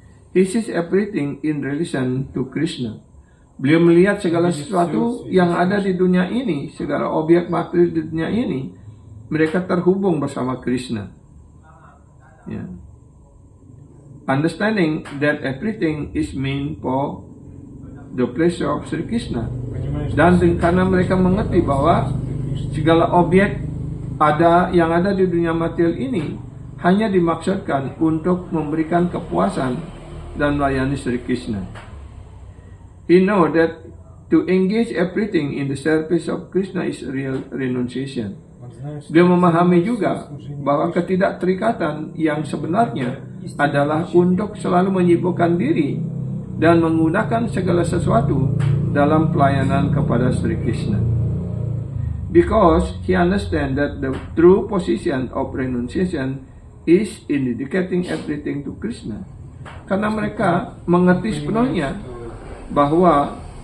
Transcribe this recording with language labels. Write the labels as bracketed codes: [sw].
[en] He sees everything in relation to Krishna. [id] Beliau melihat segala sesuatu yang ada di dunia ini, segala objek material di dunia ini, mereka terhubung bersama Krishna. Yeah. [en] Understanding that everything is meant for the pleasure of Sri Krishna. [id] Dan karena mereka mengerti bahwa segala objek yang ada di dunia material ini hanya dimaksudkan untuk memberikan kepuasan dan melayani Sri Krishna. [en] He know that to engage everything in the service of Krishna is real renunciation. [id] Dia memahami juga bahwa ketidakterikatan yang sebenarnya adalah untuk selalu menyibukkan diri dan menggunakan segala sesuatu dalam pelayanan kepada Sri Krishna. [en] because he understands that the true position of renunciation is in dedicating everything to Krishna. [id] Karena mereka mengerti sepenuhnya bahwa